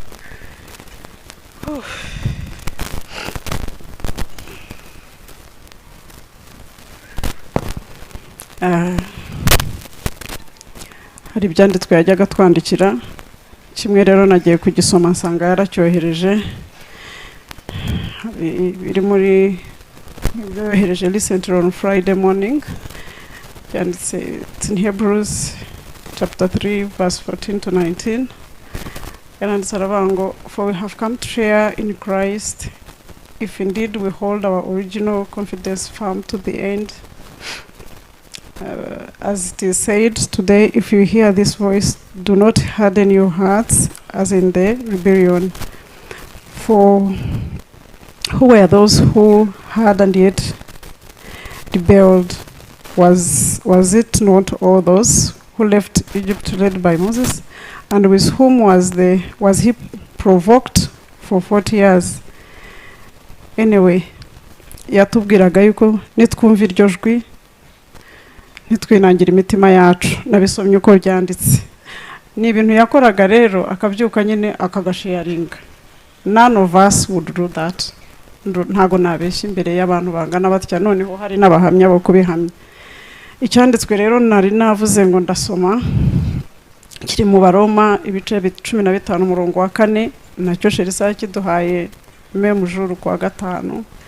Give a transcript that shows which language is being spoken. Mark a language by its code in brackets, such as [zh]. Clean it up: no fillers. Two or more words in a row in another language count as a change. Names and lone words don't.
[rw] Hari ibyanditswe yajyaga twandikira, kimwe rero nagiye kugisoma nsanga yaracyohereje, biri muri yohereje [en] recently on Friday morning, [rw] byanditse [en] in Hebrews chapter 3 verse 14 to 19. [rw] Yaranditse aravuga ngo, [en] for we have come to share in Christ if indeed we hold our original confidence firm to the end. As it is said today, if you hear this voice, do not harden your hearts as in the rebellion. For who were those who had and yet rebelled? Was it not all those who left Egypt led by Moses? And with whom was he provoked for 40 years? Anyway, [rw] yatubwiraga yuko nitwumva iryo jwi nitwinangira imitima yacu. Nabisomye uko byanditse, ni ibintu yakoraga rero, akabyuka nyine akagasharinga. [en] None of us would do that. [rw] Ntago nabeshya imbere y'abantu bangana batya, noneho hari n'abahamya bo kubihamya. Icyanditswe rero nari navuze ngo ndasoma, kiri mu Baroma ibice 15 umurongo wa 4, nacyo Cherrissa yakiduhaye mu juru kwa 5.